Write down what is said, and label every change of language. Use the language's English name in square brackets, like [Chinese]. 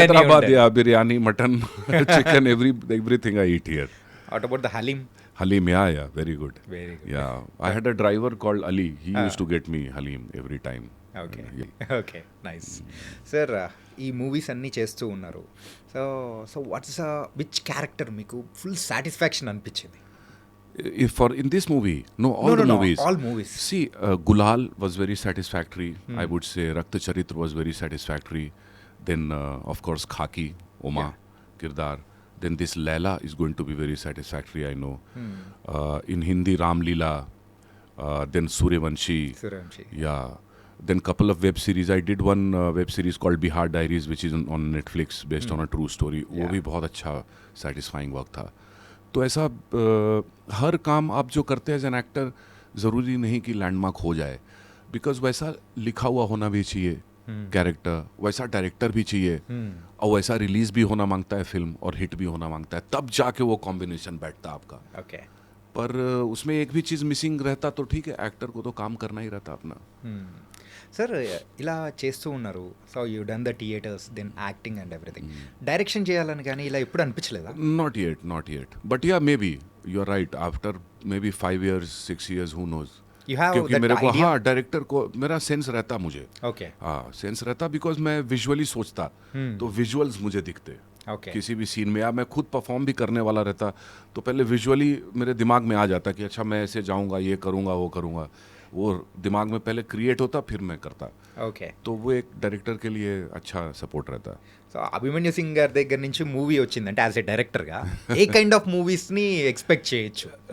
[English] Hyderabad, yeah, biryani, mutton, chicken, everything I eat here. What about the haleem? Halim, yeah, very good. Very good. Yeah, I had a driver called Ali. He used to get me Halim every time. Okay, Yeah. [Telugu] Okay, nice. Sir, ఈ movies అన్నీ చేస్తూ ఉన్నారు. [English] So so what's which character మీకు full satisfaction అనిపించింది? If for in this movie, no, all the movies. all movies. See, Gulal was very satisfactory. I would say Rakta Charitra was very satisfactory. Then, of course, Khaki, Oma, Kirdar. Then this Laila is going to be very satisfactory, I know. In Hindi, Ram Leela. Then Suryavanshi. Suryavanshi. Yeah. Then couple of web series. I did one web series called Bihar Diaries, which is on Netflix, based on a true story. [Hindi] वो भी बहुत अच्छा [English] satisfying work [Hindi] था. तो ऐसा हर काम आप जो करते हैं [English] as an actor [Hindi] ज़रूरी नहीं कि लैंडमार्क हो जाए. बिकॉज वैसा लिखा हुआ होना भी चाहिए कैरेक्टर, वैसा डायरेक्टर भी चाहिए, और वैसा रिलीज भी होना मांगता है फिल्म और हिट भी होना मांगता है. तब जाके वो कॉम्बिनेशन बैठता आपका. ఓకే, पर उसमें एक भी चीज़ मिसिंग रहता तो ठीक है, एक्टर को तो काम करना ही रहता अपना. [Telugu] సార్ ఇలా చేస్తూ ఉన్నారు. [English] So you done the theatres, then acting and everything. Direction [Telugu] చేయాలని కానీ ఇలా ఎప్పుడు అనిపించలేదా? [English] Not yet. But yeah, maybe you are right. After maybe 5 years, 6 years, who knows. You have [Hindi] क्योंकि [English] that [Hindi] मेरे को, [English] idea? [Hindi] हाँ, डायरेक्टर को मेरा सेंस रहता मुझे. ఓకే, हाँ, सेंस रहता बिकॉज मैं विजुअली सोचता, तो विजुअल्स मुझे दिखते. ఓకే, किसी भी सीन में, या मैं खुद परफॉर्म भी करने वाला रहता तो पहले विजुअली मेरे दिमाग में आ जाता कि अच्छा मैं ऐसे जाऊंगा, ये करूंगा, वो करूंगा. वो दिमाग में पहले क्रिएट होता, फिर मैं करता. ఓకే. तो वो एक डायरेक्टर के लिए अच्छा सपोर्ट रहता. [Telugu] సో అభిమన్యు సింగ్ గారి దగ్గర నుంచి మూవీ వచ్చిందంటే యాజ్ ఎ డైరెక్టర్గా ఏ కైండ్ ఆఫ్ మూవీస్ని ఎక్స్పెక్ట్ చేయొచ్చు?